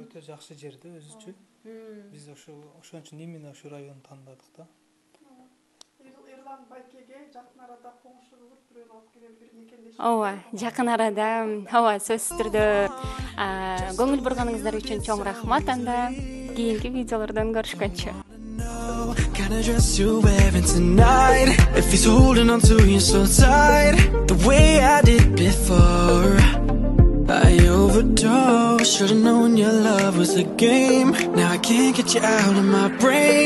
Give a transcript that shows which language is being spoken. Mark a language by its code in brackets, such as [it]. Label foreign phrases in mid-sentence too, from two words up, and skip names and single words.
[ky] Өтө жакшы жерде өзү үчүн. Биз ошон үчүн именно ушу районду тандадык да. Эрлан байкеге жакын арада коңшу кылып бирөөнү алып келем, бир мекендеш. Ооба, жакын арада, сөзсүз түрдө көңүл бурганыңыздар үчүн чоң рахмат. Анда кийинки видеолордон көрүшкөнчө. [en] Kind of dress you're wearing tonight, if he's holding on to you so tight, the way I did before. I overdosed, should've known your love was a game. Now I can't get you out of my brain.